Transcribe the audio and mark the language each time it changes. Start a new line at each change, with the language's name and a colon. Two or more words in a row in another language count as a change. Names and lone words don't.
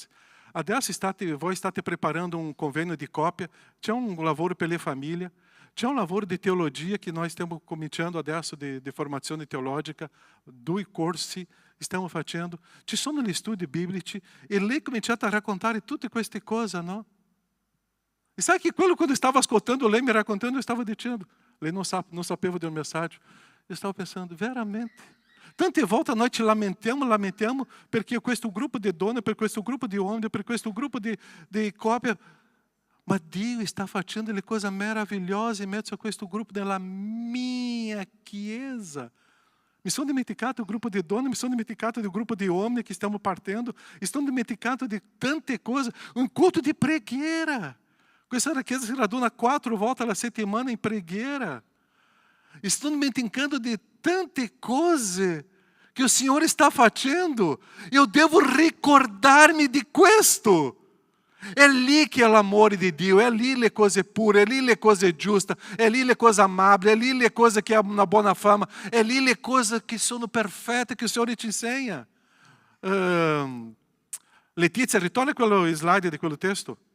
Italian: Adesso voi state preparando un convegno di coppia, c'è un lavoro per le famiglie, c'è un lavoro di teologia che noi stiamo cominciando adesso di formazione teologica, 2 corsi stiamo facendo, ci sono gli studi biblici e lei ha cominciato a raccontare tutte queste cose, no?
Portuguese: E sabe que quando eu estava
Italian: ascoltando lei me raccontando,
Portuguese: eu estava dizendo, lei não sapeva do mensagem, eu estava pensando,
Italian: veramente, tante volte noi ci lamentiamo perché questo gruppo di donne, per questo gruppo di uomini, per questo gruppo di coppia, ma Dio sta facendo le cose meravigliose in mezzo a questo gruppo della mia chiesa. Mi sono dimenticato del gruppo di donne, mi sono dimenticato del gruppo di uomini che stiamo partendo, mi sono dimenticato di tante cose, un culto di preghiera. Questa chiesa si raduna 4 volte alla settimana in preghiera.
Portuguese: Estou dimenticando de
Italian: tante cose
Portuguese: que o Senhor está facendo. Eu devo recordar-me de questo.
Italian: É lì che è l'amore di Dio, è lì le cose pure, è lì le cose giuste, è lì le cose amabili, è lì le cose che hanno una buona fama, è lì le cose che sono perfette, che il Signore ci insegna. Letizia, ritorna quello slide di quello testo.